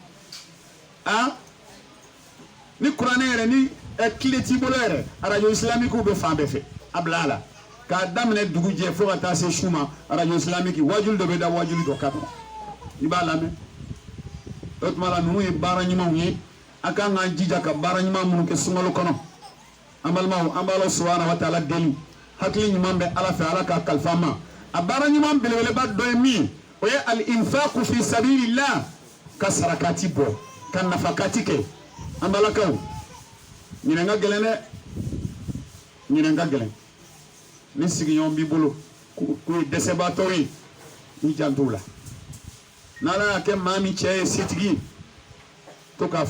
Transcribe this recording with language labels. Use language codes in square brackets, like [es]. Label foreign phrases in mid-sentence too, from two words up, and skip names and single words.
[bm] ni kuranɛ yɛrɛ ni tile t'i bolo yɛrɛ [fr] arajo islamique [bm] bɛ fan bɛɛ fɛ a bila a la k'a daminɛ dugu jɛ fo ka taa se su ma [fr] arajo islamique [bm] wajulu dɔ bɛ da wajulu dɔ kan i b'a lamɛn o tuma la ninnu ye baara ɲumanw ye a kan k'an jija ka baara ɲuman minnu kɛ sunkalo kɔnɔ an balimaw an b'ala [ar] سبحانه وتعالى [bm] deli hakili ɲuman bɛ ala fɛ ala k'a kalifa an ma a baara ɲuman belebeleba dɔ ye min ye o ye [ar] الإنفاق في سبيل الله [bm] ka sarakati bɔ ka nafakati kɛ an balakaw ɲinɛ ka gɛlɛn dɛ ɲinɛ ka gɛlɛn ni sigiɲɔgɔn b'i bolo k'u ye dɛsɛbaatɔ ye i janto la n'ala y'a kɛ maa min cɛ ye setigi ye to k'a fɔ